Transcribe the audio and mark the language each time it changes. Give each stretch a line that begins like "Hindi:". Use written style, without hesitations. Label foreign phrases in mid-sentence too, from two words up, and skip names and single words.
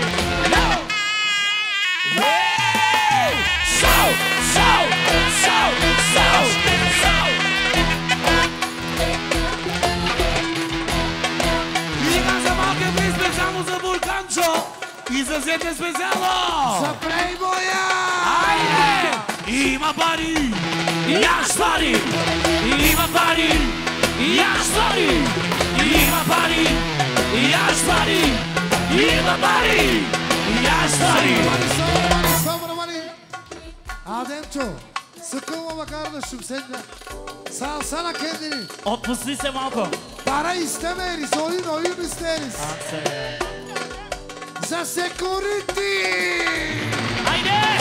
Bulgarian: И за Зете специално! За плейбоя! Айде! Има пари! И аз пари! Има пари! И аз пари! Има пари! И аз пари! Има пари! И аз пари!
Turkish: Ademço, sıkılmama kardeşim senden. Salsana kendini.
Bulgarian: Отпусти се малко.
Turkish: Para istemeriz, oyun isteriz.
Bulgarian: За security! Айде!